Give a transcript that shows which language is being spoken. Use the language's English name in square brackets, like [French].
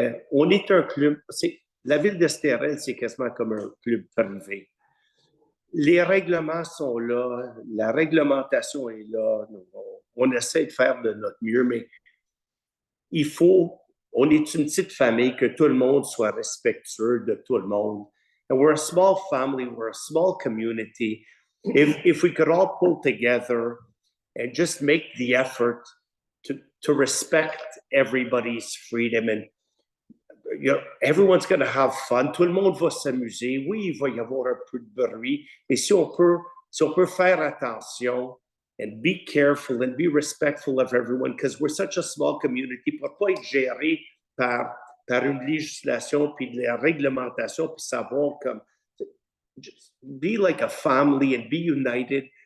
[French] On est un club, la ville d'Estérel, c'est quasiment comme un club privé. Les règlements sont là, la réglementation est là, on essaie de faire de notre mieux, mais on est une petite famille, que tout le monde soit respectueux de tout le monde. [English] And we're a small family, we're a small community. If we could all pull together and just make the effort to respect everybody's freedom and everyone's going to have fun. [French] Tout le monde va s'amuser. Oui, il va y avoir un peu de bruit, mais si on peut faire attention [English] and be careful and be respectful of everyone, because we're such a small community, [French] pour pas être géré par une législation puis de la réglementation puis savoir comme [English] just be like a family and be united.